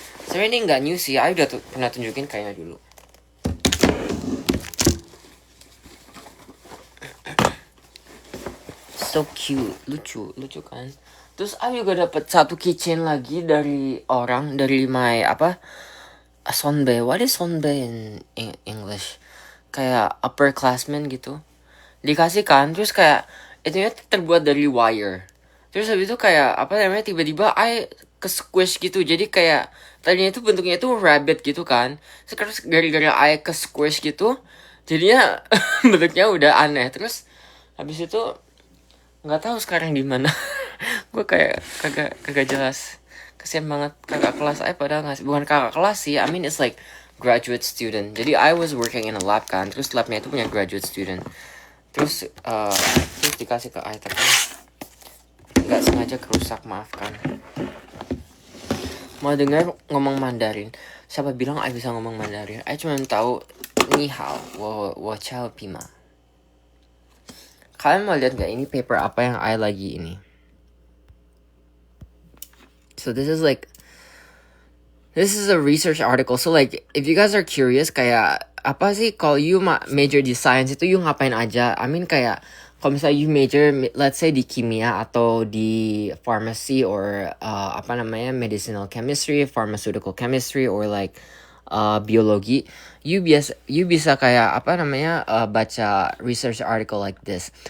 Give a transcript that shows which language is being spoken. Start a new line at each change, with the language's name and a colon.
Indonesian: Sebenarnya ini nggak new sih, I udah pernah tunjukin kayaknya dulu.
English: So cute,
Indonesian: lucu kan. Terus I juga dapat satu keychain lagi dari my sonbae.
English: What is sonbae in English?
Indonesian: Kayak upperclassmen gitu. Dikasih kan, terus kayak itunya terbuat dari wire. Terus habis itu kayak tiba-tiba I ke squish gitu. Jadi kayak tadinya itu bentuknya itu rabbit gitu kan. Terus gara-gara I ke squish gitu, jadinya bentuknya udah aneh. Terus habis itu nggak tahu sekarang di mana. Gue kayak kagak jelas. Kasian banget kakak kelas I padahal ngasih, bukan kakak kelas sih,
English: I mean it's like graduate student. Jadi I was working in a lab kan,
Indonesian: terus labnya itu punya
English: graduate student.
Indonesian: Terus dikasih ke I, tapi nggak sengaja kerusak, maafkan. Mau dengar ngomong Mandarin? Siapa bilang I bisa ngomong Mandarin? I cuma tahu
Chinese: ni hao, wo chao pima.
Indonesian: Kalian mau lihat gak ini paper apa yang I lagi ini?
English: So this is a research article. So like if you guys are curious,
Indonesian: kayak apa sih kalau you major di science itu you ngapain aja?
English: I mean
Indonesian: kayak kalau misalnya
English: you major let's say
Indonesian: di kimia atau di
English: pharmacy or medicinal chemistry, pharmaceutical chemistry, or like biologi, you
Indonesian: bisa kayak baca
English: research article like this.